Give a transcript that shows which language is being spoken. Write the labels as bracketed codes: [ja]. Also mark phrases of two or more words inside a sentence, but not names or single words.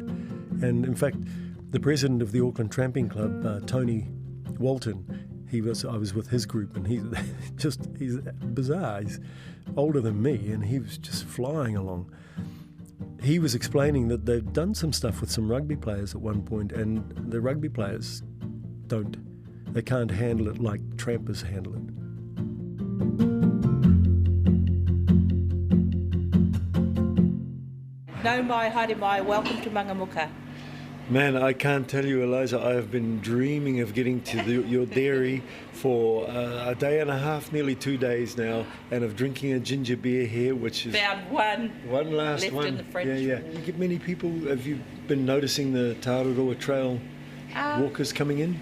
[en] And in fact, the president of the Auckland Tramping Club, Tony Walton, I was with his group, and he's bizarre. He's older than me, and he was just flying along. He was explaining that they've done some stuff with some rugby players at one point, and the rugby players they can't handle it like trampers handle it. [mi] Nau mai, haere mai, [en] welcome to Mangamuka. Man, I can't tell you, Eliza, I have been dreaming of getting to your dairy for a day and a half, nearly 2 days now, and of drinking a ginger beer here, which is... Found one. One last left one. In the fridge. Yeah. You get many people, have you been noticing the Tāroa Trail walkers coming in?